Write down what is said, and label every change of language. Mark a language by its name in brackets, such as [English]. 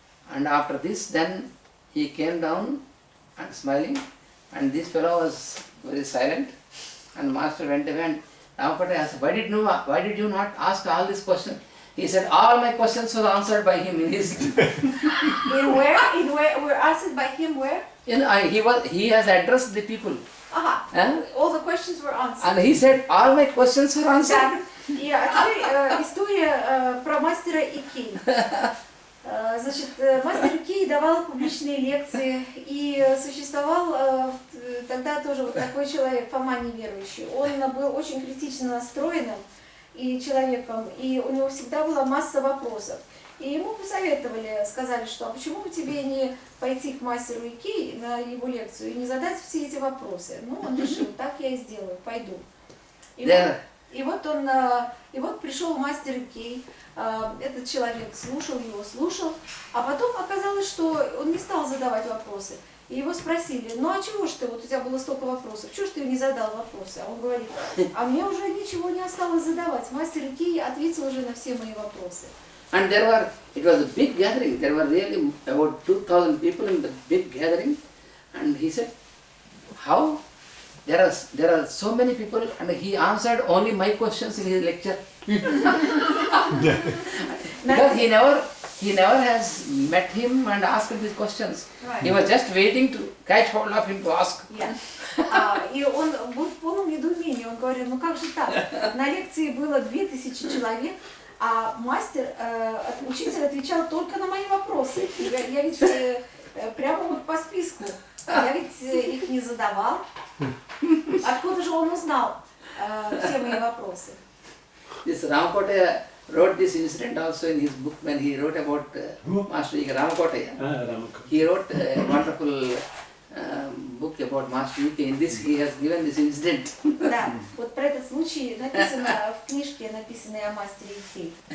[English] And after this, then he came down and smiling, and this fellow was very silent, and Master went away, and Ramakotaya asked, why did you not ask all these questions? He said, all my questions were answered by him in his... In where? In where? Were answered by him where? He has addressed the people. [Russian] Ага. [English] All the questions were answered. And he said, all my questions were answered. [Russian] Да. И теперь история про мастера Икей. Значит, мастер Икей давал публичные лекции, и существовал тогда тоже вот такой человек, Фома неверующий. Он был очень критично настроенным и человеком, и у него всегда была масса вопросов. И ему посоветовали, сказали, что а почему бы тебе не пойти к мастеру Икей на его лекцию и не задать все эти вопросы. Ну, он решил, так я и сделаю, пойду. И вот пришел мастер Икей, этот человек слушал его, а потом оказалось, что он не стал задавать вопросы. И его спросили, ну а чего ж ты, вот у тебя было столько вопросов, чего ж ты не задал вопросы? А он говорит, а мне уже ничего не осталось задавать, мастер Икей ответил уже на все мои вопросы. [English] And it was a big gathering, there were really about 2,000 people in the big gathering, and he said, how? There are so many people, and he answered only my questions in his lecture. Because he never has met him and asked these questions. Right. He was just waiting to catch hold of him to ask. Yeah. [Russian] И он был в полном недоумении, он говорил, ну как же так? На лекции было 2000 человек, а учитель отвечал только на мои вопросы. Я ведь прямо вот по списку, я ведь их не задавал. Откуда же он узнал все мои вопросы? [English] This Ramakotaya wrote this incident also in his book when he wrote about Master E.K. Ramakotaya. He wrote a wonderful book about Master E.K. In this he has given this incident. [Russian] Да, вот про этот случай написано в книжке, написанной о мастере Икей.